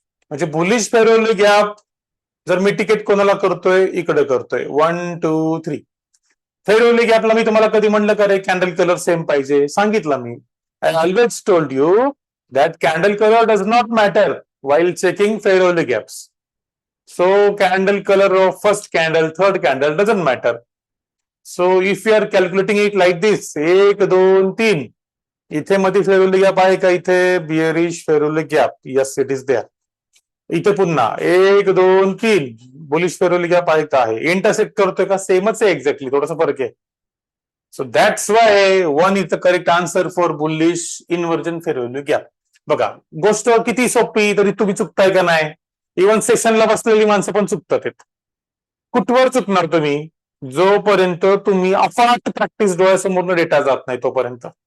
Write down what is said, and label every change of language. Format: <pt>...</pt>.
<mr>म्हणजे bullish फेरोली gap जर मी ticket कोणाला करतोय, इकडे करतोय 1 2 3. फेरोली गॅपला मी तुम्हाला कधी म्हणलं का रे कॅन्डल कलर सेम पाहिजे? सांगितलं मी.</mr> <en>I always told you that candle colour does not matter while checking Fibonacci gaps. So candle color of first candle, third candle doesn't matter. So if you are calculating it like this, 1 2 3,</en> <mr>इथे मध्ये Fibonacci gap आहे का?</mr> <en>इथे bearish Fibonacci gap, yes it is there.</en> <mr>इथे पुन्हा 1 2 3 bullish Fibonacci gap आहे का? आहे. इंटरसेक्ट करतोय का? सेमच आहे एक्झॅक्टली, थोडासा फरक आहे.</mr> <en>So that's why 1 is the correct answer for bullish inversion Fibonacci gap.</en> <mr>बघा, गोष्ट किती सोपी तरी तुम्ही चुकताय का नाही? इव्हन सेशनला बसलेली माणसं पण चुकतात. कुठवर चुकणार तुम्ही? जोपर्यंत तुम्ही अफाट प्रॅक्टिस डोळ्यासमोरनं डेटा जात नाही तोपर्यंत.</mr>